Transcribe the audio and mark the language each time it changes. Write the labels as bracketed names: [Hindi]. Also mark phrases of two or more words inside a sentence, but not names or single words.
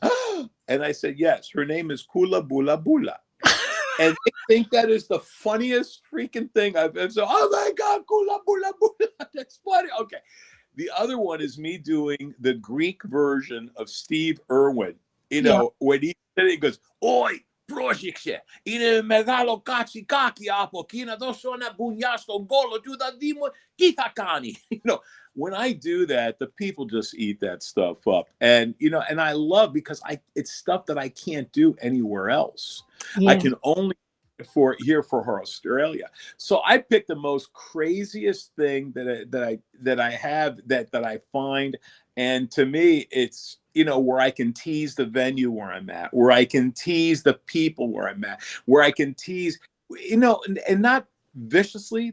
[English] And I said, "Yes, her name is Kula Bula Bula." And they think that is the funniest freaking thing I've ever said. "Oh my God, Kula Bula Bula." That's funny. Okay. The other one is me doing the Greek version of Steve Irwin. When he said it, he goes, [Greek] "Oi, πρόσεξε, είναι μεγάλο κατσικάκι από εκεί να δώσω ένα μπουνιά στον κόλο του, θα δούμε τι θα κάνει." [English] When I do that, the people just eat that stuff up. And, and I love, because it's stuff that I can't do anywhere else. I can only for Australia. So I picked the most craziest thing that I have that I find, and to me it's where I can tease the venue where I'm at, where I can tease the people where I'm at, where I can tease, and not viciously.